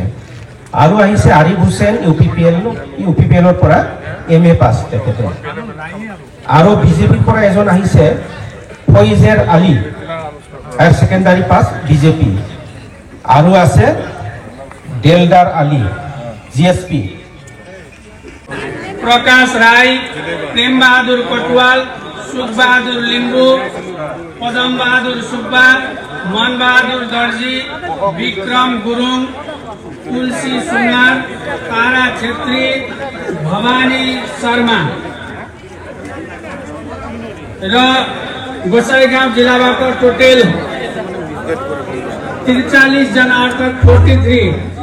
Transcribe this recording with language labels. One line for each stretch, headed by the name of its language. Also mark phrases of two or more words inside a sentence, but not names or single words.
Assamese: আৰু আহিছে আৰিফ হুছেইন ইউপিপিএলৰ পৰা MA পাছ তেখেতৰ। আৰু বিজেপিৰ পৰা এজন আহিছে ফৈজেৰ আলী, হায়াৰ ছেকেণ্ডাৰী পাছ বিজেপি। আৰু আছে দেলদাৰ আলী জিএছপি।
Nepali: प्रकाश राय, प्रेम बहादुर कटवाल, सुख बहादुर लिंबू, पदम बहादुर सुब्बा, मन बहादुर दर्जी, विक्रम गुरुङ, तुलसी सुनार, तारा छेत्री, भवानी शर्मा र गोसाईगाउँ जिल्लाबाट टोटल 43 जना अर्थात 43।